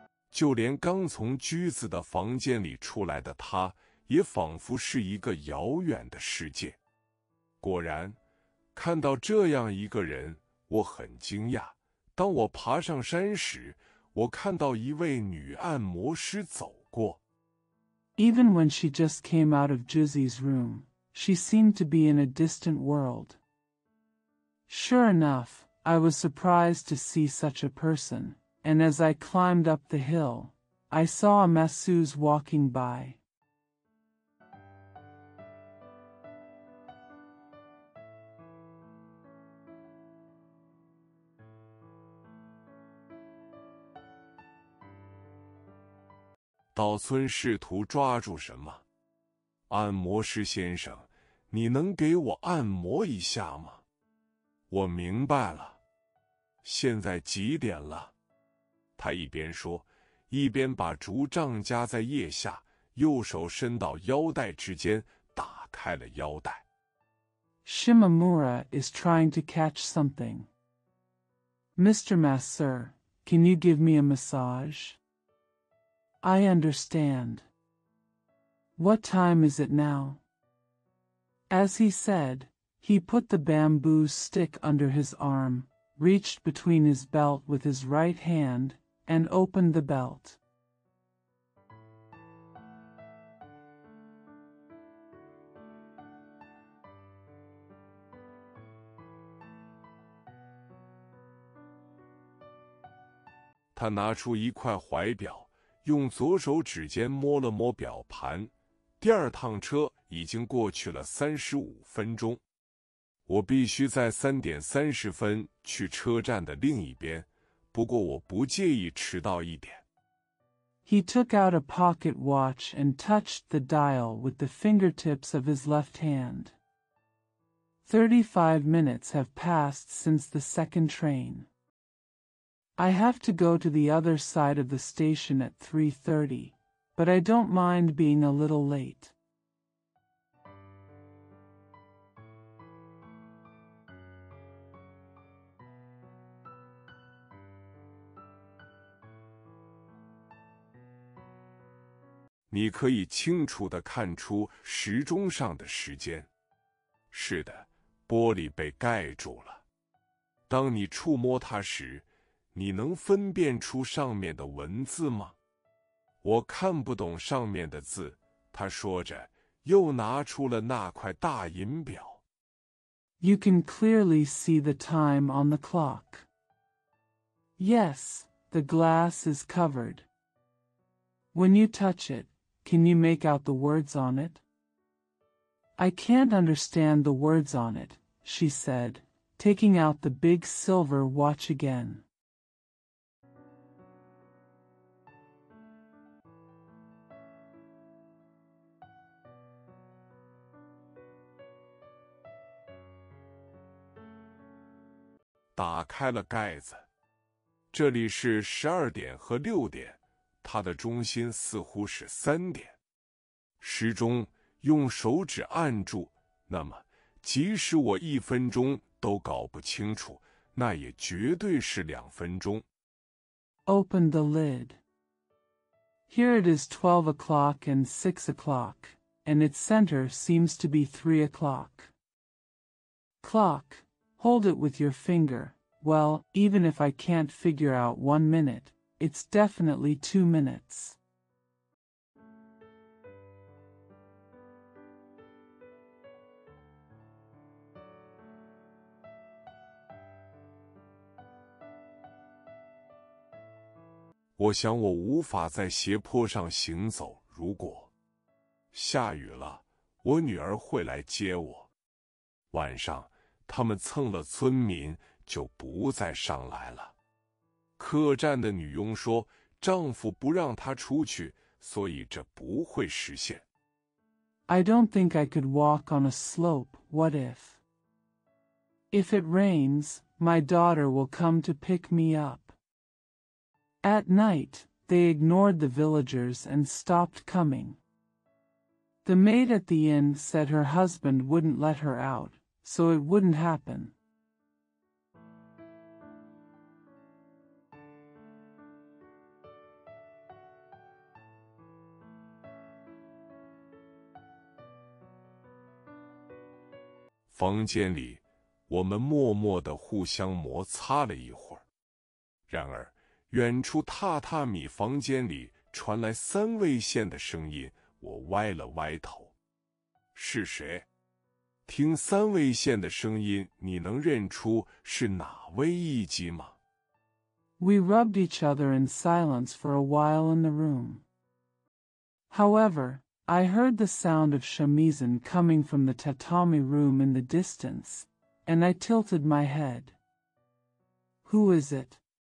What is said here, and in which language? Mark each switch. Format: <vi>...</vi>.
<zh>就连刚从居子的房间里出来的他，也仿佛是一个遥远的世界。果然，看到这样一个人，我很惊讶。当我爬上山时，我看到一位女按摩师走过。</zh> <en>Even when she just came out of Juzzi's room, she seemed to be in a distant world. Sure enough, I was surprised to see such a person, and as I climbed up the hill, I saw a masseuse walking by.</en> <zh>岛村试图抓住什么？按摩师先生，你能给我按摩一下吗？我明白了。现在几点了？他一边说，一边把竹杖夹在腋下，右手伸到腰带之间，打开了腰带。</zh> <en>Shimamura is trying to catch something. Mr. Masseur, can you give me a massage? I understand. What time is it now? As he said, he put the bamboo stick under his arm, reached between his belt with his right hand, and opened the belt.</en> <zh>他拿出一块怀表，用左手指尖摸了摸表盘。第二趟车已经过去了35分钟，我必须在3点30分去车站的另一边，不过我不介意迟到一点。</zh> <en>He took out a pocket watch and touched the dial with the fingertips of his left hand. 35 minutes have passed since the second train. I have to go to the other side of the station at 3:30, but I don't mind being a little late.</en> <zh>你可以清楚地看出时钟上的时间。是的，玻璃被盖住了。当你触摸它时，你能分辨出上面的文字吗？我看不懂上面的字，他说着，又拿出了那块大银表。</zh> <en>You can clearly see the time on the clock. Yes, the glass is covered. When you touch it, can you make out the words on it? I can't understand the words on it, she said, taking out the big silver watch again.</en> <zh>打开了盖子，这里是12点和6点，它的中心似乎是3点。时钟用手指按住，那么即使我1分钟都搞不清楚，那也绝对是2分钟。</zh> <en>Open the lid. Here it is 12 o'clock and 6 o'clock, and its center seems to be 3 o'clock. Clock. Hold it with your finger. Well, even if I can't figure out 1 minute, it's definitely 2 minutes.</en> <zh>我想我无法在斜坡上行走，如果下雨了，我女儿会来接我。晚上，他们蹭了村民，就不再上来了。客栈的女佣说，丈夫不让她出去，所以这不会实现。</zh> <en>I don't think I could walk on a slope, what if? If it rains, my daughter will come to pick me up. At night, they ignored the villagers and stopped coming. The maid at the inn said her husband wouldn't let her out, so it wouldn't happen.</en> <zh>房间里，我们默默地互相摩擦了一会儿。然而，远处榻榻米房间里传来三味线的声音，我歪了歪头。是谁？听三味线的声音，你能认出是哪位艺妓吗？</zh> <en>We rubbed each other in silence for a while in the room. However, I heard the sound of shamisen coming from the tatami room in the distance, and I tilted my head. Who is it?</en>